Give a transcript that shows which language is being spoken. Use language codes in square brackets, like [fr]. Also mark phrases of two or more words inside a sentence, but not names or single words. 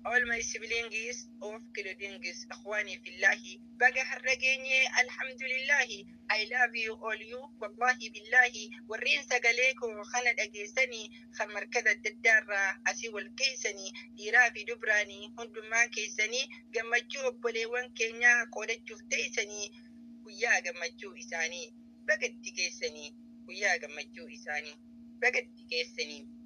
[en] All my siblings of clothings, [ar] إخواني في الله. [om] Baga har'a geenye, alhamdulillahi. [en] I love you all you, [ar] والله بالله. [om] Warreen sagalee koo kana dhageessanii, kan markaza adda addaarraa asii wal geessanii, dhiiraa fi dubraanii, hundummaan keessanii, gammachuu obboleewwan keenyaa qoodachuuf teessanii, guyyaa gammachuu isaanii bagatti geessanii, guyyaa gammachuu isaanii bagatti geessanii.